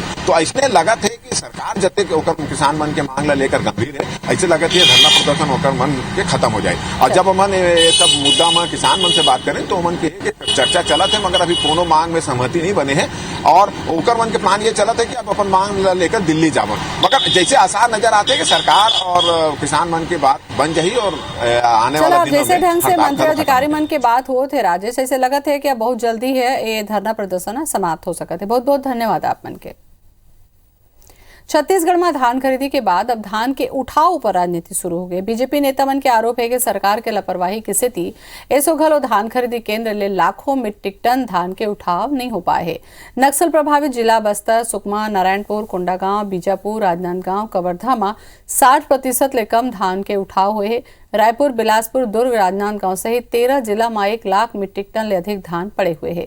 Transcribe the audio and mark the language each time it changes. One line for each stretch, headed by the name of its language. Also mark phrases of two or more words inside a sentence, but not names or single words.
Chhattisgarhi: तो ऐसे लगत है कि सरकार जते ओकर किसान मन के मांग ला लेकर गंभीर है, ऐसे लगत है धरना प्रदर्शन ओकर मन के खत्म हो जाए। और जब हमन ये सब मुद्दा में किसान मन से बात करें तो मन के चर्चा चलत है मगर अभी कोनो मांग में सहमति नहीं बने हैं और ओकर मन के प्लान ये चलत है कि अब अपन मांग लेकर दिल्ली जावन। मगर जैसे आसार नजर आते हैं कि सरकार और किसान मन की बात बन जाही और आने वाला दिनों में जैसे ढंग से मंत्री अधिकारी मन के बात हो थे राजेश, ऐसे लगत है कि अब बहुत जल्दी है ये धरना प्रदर्शन समाप्त हो सकते। बहुत बहुत धन्यवाद आप मन के। छत्तीसगढ़ में धान खरीदी के बाद अब धान के उठाव पर राजनीति शुरू हो गई। बीजेपी नेता मन के आरोप है कि सरकार के लापरवाही की स्थिति ऐसो घलो धान खरीदी केंद्र ले लाखों मीट्रिक टन धान के उठाव नहीं हो पाए है। नक्सल प्रभावित जिला बस्तर, सुकमा, नारायणपुर, कोंडागांव, बीजापुर, राजनांदगांव, कवर्धा में 60% ले कम धान के उठाव हुए है। रायपुर, बिलासपुर, दुर्ग, राजनांदगांव सहित 13 जिला में 1 लाख मीट्रिक टन ले अधिक धान पड़े हुए हैं।